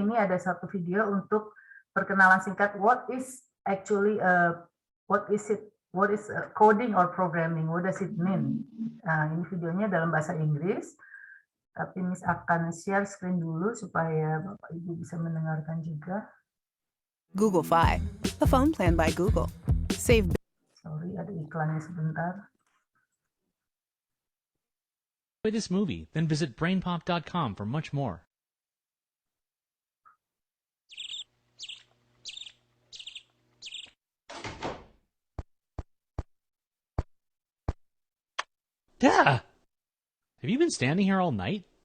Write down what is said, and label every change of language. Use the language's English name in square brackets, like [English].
[Indonesian] Ini ada satu video untuk perkenalan singkat, [English] what is coding or programming? What does it mean? [Indonesian] Nah, ini videonya dalam bahasa Inggris, tapi Miss akan share screen dulu supaya Bapak Ibu bisa mendengarkan juga. [English] Google Fi, a phone plan by Google. Save. [Indonesian] Sorry, ada iklannya sebentar. [English] Enjoy this movie, then visit brainpop.com for much more. Duh! Have you been standing here all night?